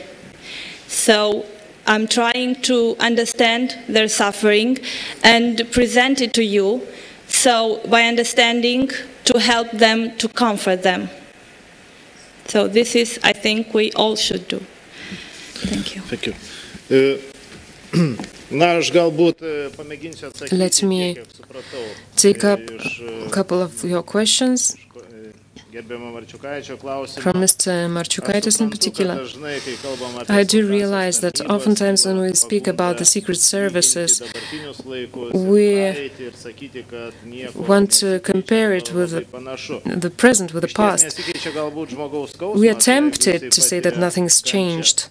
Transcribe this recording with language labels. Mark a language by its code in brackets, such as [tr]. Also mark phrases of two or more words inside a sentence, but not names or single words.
[en] So I'm trying to understand their suffering and present it to you, so by understanding, to help them, to comfort them. So this is, I think, we all should do. Thank you. Thank you. [lt] Na, aš galbūt pamėginsiu atsakyti, [en] Let me [lt] kiek supratau, [en] take up a couple of your questions [lt] gerbiamo Marčiukaičio klausimą. [en] from Mr. Marčiukaitis in particular. I do realize that oftentimes when we speak about the secret services, we want to compare it with the present, with the past. We are tempted to say that nothing's changed.